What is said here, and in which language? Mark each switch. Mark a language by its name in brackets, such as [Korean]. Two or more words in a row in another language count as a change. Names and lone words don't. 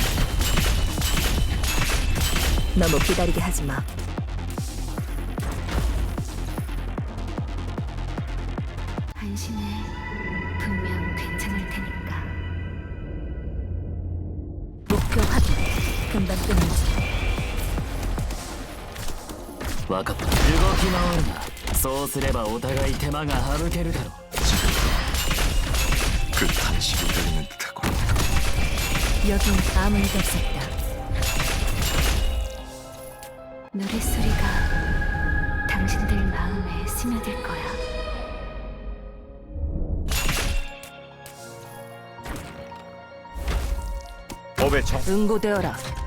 [Korean] 너무 기다리게 하지 마. 한심해. 분명 괜찮을 테니까. 목표 확인. 금방 끝내지. [Japanese] 分かった。動き回るな。そうすればお互い手間が省けるだろう。 [Korean] 그 탄식이 들리는 듯하고 여긴 아무 일도 없었다. 노랫소리가 당신들 마음에 스며들 거야. 응고되어라.